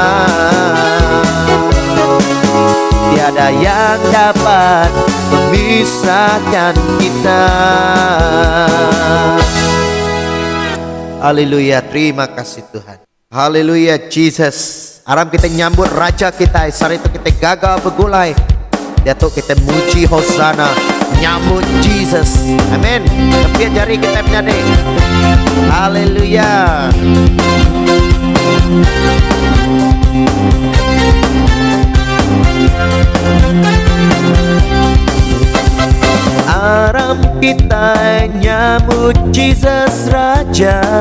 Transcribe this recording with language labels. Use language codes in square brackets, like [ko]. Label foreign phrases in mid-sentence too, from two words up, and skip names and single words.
[ms] Tiada yang dapat memisahkan kita. Haleluya, terima kasih Tuhan. Haleluya, Jesus. [iba] Aram kita nyambut Raja kita. Saat itu kita gagal bergulai, Datuk kita muji Hosana, nyambut Jesus. Amin. [ms] Tepian jari kita menyanyi. Haleluya. [iba] Aram kita nyambut Jesus Raja.